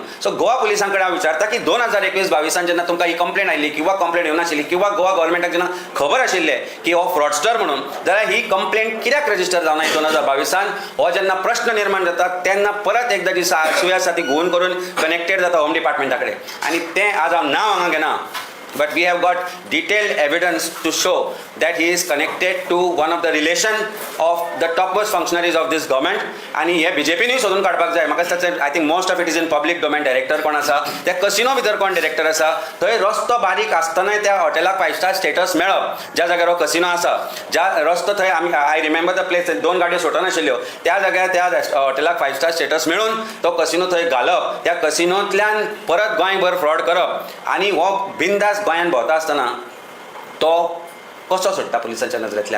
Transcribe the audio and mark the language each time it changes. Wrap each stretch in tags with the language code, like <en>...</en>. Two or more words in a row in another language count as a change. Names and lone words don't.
<kok>सो गोवा पुलिसां कडेन हांव विचारता की 2021-22 जेन्ना तुमकां ही कंप्लेन आयली किंवा कंप्लेन येवनाशिल्ली किंवा गोवा गव्हर्मेंटाक जेन्ना खबर आशिल्लें की हो फ्रॉडस्टर म्हणून जाल्यार ही कंप्लेन कित्याक रजिस्टर जावना 2022 हो जेन्ना प्रश्न निर्माण जाता तेन्ना परत एकदा जी सूय आसा ती घुवन करून कनेक्टेड जाता</kok> <en>Home Departmenta</en> <kok>कडेन. आनी तें आज हांव नांव हांगा घेना</kok> <en>but we have got detailed evidence to show that he is connected to one of the relation of the topmost functionaries of this government.</en> <kok>आणि हे BJPनूय सोदून काडपाक जाय. म्हाका दिसता</kok> <en>I think most of it is in public domain.</en> <kok>डायरेक्टर कोण आसा त्या कसिनो भितर कोण डायरेक्टर आसा थंय रस्तो बारीक आसतनाय त्या हॉटेलाक</kok> <en>5 star status</en> <kok>मेळप. ज्या जाग्यार हो कसिनो आसा ज्या रस्तो थंय आमी</kok> <en>I remember the place</en> <kok>2 गाडयो सुटनाशिल्ल्यो त्या जाग्यार त्या हॉटेलाक</kok> <en>5 star status</en> <kok>मेळून तो कसिनो थंय घालप, त्या कसिनोंतल्यान परत गोंयभर फ्रॉड करप आनी हो बिंदास गोंयान भोंवता आसतना तो कसो सुट्टा पुलिसांच्या नजरेंतल्यान.</kok>